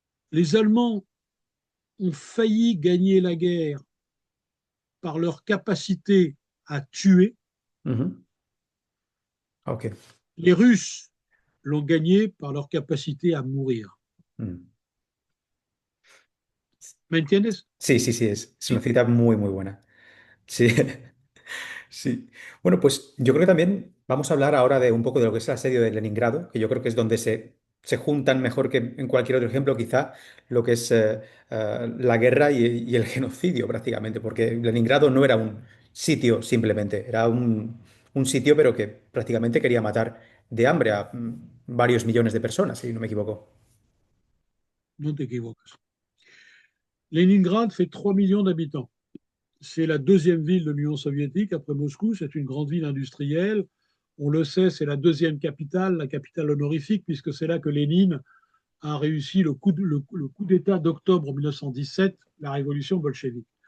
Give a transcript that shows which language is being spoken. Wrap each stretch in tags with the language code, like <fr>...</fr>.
<fr>Les Allemands ont failli gagner la guerre par leur capacité à tuer. Mhm. Ok. Les Russes l'ont gagnée par leur capacité à mourir. Mm.</fr> <es>¿Me entiendes? Sí, sí, sí, es una cita muy, muy buena. Sí, sí. Bueno, pues yo creo que también vamos a hablar ahora de un poco de lo que es el asedio de Leningrado, que yo creo que es donde se juntan mejor que en cualquier otro ejemplo, quizá lo que es la guerra y el genocidio prácticamente, porque Leningrado no era un sitio simplemente, era un sitio pero que prácticamente quería matar de hambre a varios millones de personas, si no me equivoco.</es> <fr>Non t'équivoques. Leningrad fait 3 millions d'habitants. C'est la deuxième ville de l'Union soviétique après Moscou. C'est une grande ville industrielle. On le sait, c'est la capitale honorifique, puisque c'est là que Lénine a réussi le coup d'État d'octobre 1917, la révolution bolchevique.</fr>